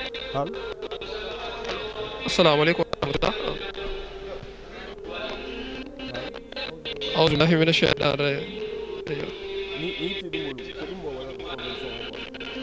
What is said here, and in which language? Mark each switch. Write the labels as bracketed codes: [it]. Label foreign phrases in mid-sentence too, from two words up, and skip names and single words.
[ar] hal السلام عليكم ورحمة الله. hal أعوذ بالله من الشيطان الرجيم. [ff] ni te ɗum woni ko ɗum mo waɗata convention [fr] o quoi